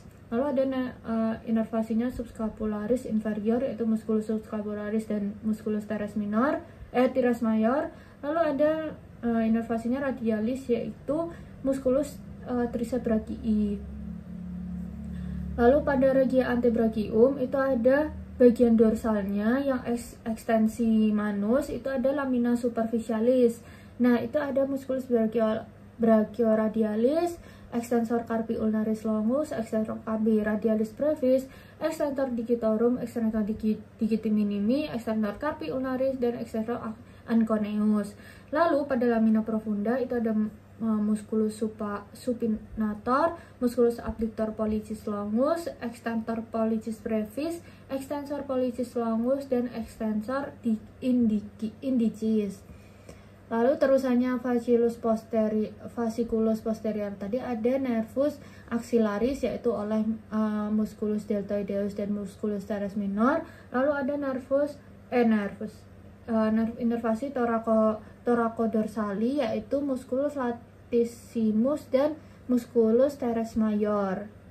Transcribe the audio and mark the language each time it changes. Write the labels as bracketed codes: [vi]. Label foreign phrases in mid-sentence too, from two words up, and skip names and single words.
[id] Lalu ada inervasinya subscapularis inferior yaitu musculus subscapularis dan musculus teres mayor. Lalu ada inervasinya radialis yaitu musculus triceps brachii. Lalu pada regia antebrachium itu ada bagian dorsalnya yang ekstensi manus, itu ada lamina superficialis. Nah, itu ada musculus brachioradialis, extensor carpi ulnaris longus, extensor carpi radialis brevis, extensor digitorum, extensor digiti minimi, extensor carpi ulnaris, dan extensor anconeus. Lalu pada lamina profunda itu ada musculus supinator, musculus abductor pollicis longus, extensor pollicis brevis, extensor pollicis longus, dan extensor indicis. Lalu terusannya fasciculus posterior tadi ada nervus axillaris yaitu oleh musculus deltoideus dan musculus teres minor. Lalu ada inervasi thoracodorsali yaitu musculus latissimus dan musculus teres mayor.